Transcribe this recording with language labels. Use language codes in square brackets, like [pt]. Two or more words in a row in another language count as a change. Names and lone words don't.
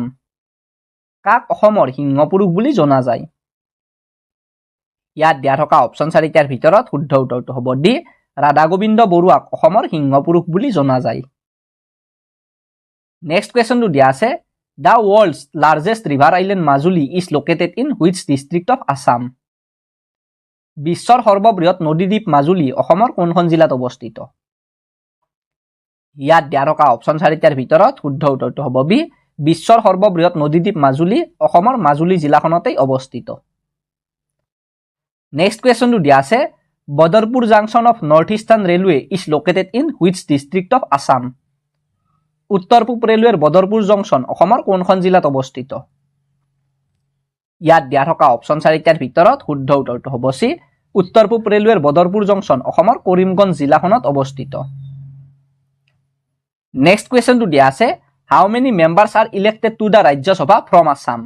[as] কাক অসমৰ সিংহপুৰুষ বুলি জনা যায়? ইয়াত দিয়া থকা অপশ্যন চাৰিটাৰ ভিতৰত শুদ্ধ উত্তৰটো হ'ব ডি। ৰাধা গোবিন্দ বৰুৱাক অসমৰ সিংহপুৰুষ বুলি জনা যায়। নেক্সট কুৱেশ্যনটো দিয়া আছে, [en] The world's largest river island Majuli is located in which district of Assam? [as] বিশ্বৰ সৰ্ববৃহৎ নদীদ্বীপ মাজুলী অসমৰ কোনখন জিলাত অৱস্থিত? ইয়াত দিয়া থকা অপশ্যন চাৰিটাৰ ভিতৰত শুদ্ধ উত্তৰটো হ'ব বি। বিশ্বৰ সৰ্ববৃহৎ নদীদ্বীপ মাজুলী অসমৰ মাজুলী জিলাখনতেই অৱস্থিত। নেক্সট কুৱেশ্যনটো দিয়া আছে, [en] Badarpur Junction of North Eastern Railway is located in which district of Assam? [as] উত্তৰ পূব ৰেলৱেৰ বদৰপুৰ জংচন অসমৰ কোনখন জিলাত অৱস্থিত? ইয়াত দিয়া থকা অপশ্যন চাৰিটাৰ ভিতৰত শুদ্ধ উত্তৰটো হ'ব চি। উত্তৰ পূব ৰেলৱেৰ বদৰপুৰ জংচন অসমৰ কৰিমগঞ্জ জিলাখনত অৱস্থিত। নেক্সট কুৱেশ্যনটো দিয়া আছে, [en] How many members are elected to the Rajya Sabha from Assam?